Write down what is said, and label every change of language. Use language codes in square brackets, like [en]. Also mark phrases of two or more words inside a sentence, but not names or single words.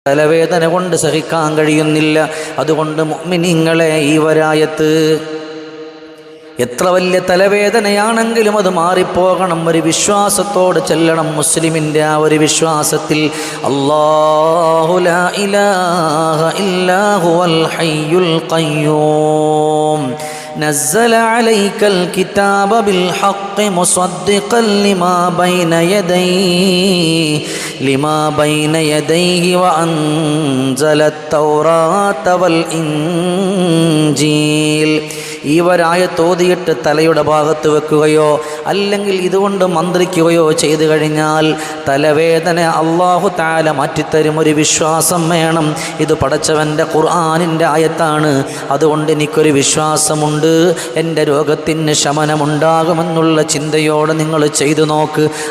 [ml] തലവേദന കൊണ്ട് സഹിക്കാൻ കഴിയുന്നില്ല. അതുകൊണ്ട് മുഅ്മിനീങ്ങളെ, ഈ വരായത്ത് എത്ര വലിയ തലവേദനയാണെങ്കിലും അത് മാറിപ്പോകണം. ഒരു വിശ്വാസത്തോടെ ചെല്ലണം. മുസ്ലിമിൻ്റെ ആ ഒരു വിശ്വാസത്തിൽ [ar] الله لا إله إلا هو الحي القيوم نزل عليك الكتاب بالحق مصدقا لما بين يديه وأنزل التوراة والإنجيل. [ml] ഈ വരായത്ത് ഓതിയിട്ട് തലയുടെ ഭാഗത്ത് വെക്കുകയോ അല്ലെങ്കിൽ ഇതുകൊണ്ട് മന്ത്രിക്കുകയോ ചെയ്തു കഴിഞ്ഞാൽ തലവേദന [ar] الله تعالى [ml] മാറ്റിത്തരും. ഒരു വിശ്വാസം വേണം. ഇത് പടച്ചവൻ്റെ ഖുർആനിൻ്റെ ആയത്താണ്. അതുകൊണ്ട് എനിക്കൊരു വിശ്വാസമുണ്ട്, എൻ്റെ രോഗത്തിന് ശമനമുണ്ടാകുമെന്നുള്ള ചിന്തയോടെ നിങ്ങൾ ചെയ്തു നോക്ക്.